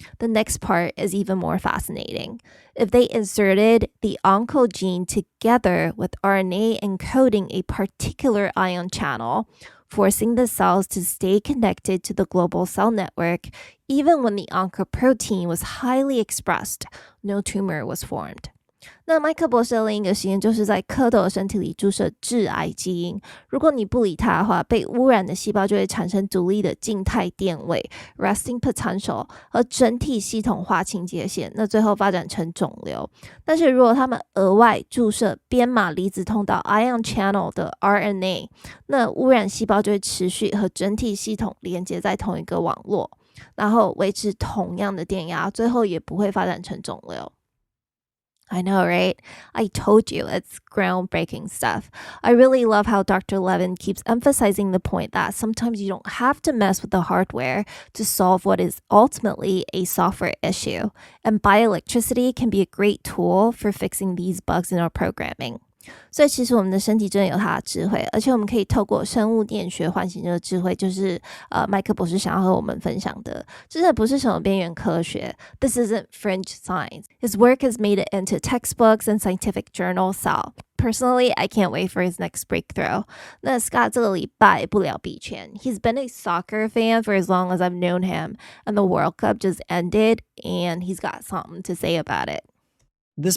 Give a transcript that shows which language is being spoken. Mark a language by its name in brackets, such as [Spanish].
[English] The next part is even more fascinating. If they inserted the oncogene together with RNA encoding a particular ion channel, forcing the cells to stay connected to the global cell network, even when the oncoprotein was highly expressed, no tumor was formed. [Chinese] 那麦克博士的另一个实验就是在蝌蚪的身体里注射致癌基因，如果你不理它的话，被污染的细胞就会产生独立的静态电位 resting potential 和整体系统划清界限，那最后发展成肿瘤。但是如果他们额外注射编码离子通道 ion channel 的 RNA， 那污染细胞就会持续和整体系统连接在同一个网络，然后维持同样的电压，最后也不会发展成肿瘤。 [English] I know, right? I told you, it's groundbreaking stuff. I really love how Dr. Levin keeps emphasizing the point that sometimes you don't have to mess with the hardware to solve what is ultimately a software issue. And bioelectricity can be a great tool for fixing these bugs in our programming. [Chinese] 所以其实我们的身体真的有它的智慧，而且我们可以透过生物电学唤醒这个智慧，就是麦克博士想要和我们分享的。这真的不是什么边缘科学 [English] This isn't fringe science. His work has made it into textbooks and scientific journals, so personally, I can't wait for his next breakthrough. [Chinese] 那 Scott 这个礼拜不聊币圈 [English] He's been a soccer fan for as long as I've known him, and the World Cup just ended, and he's got something to say about it.This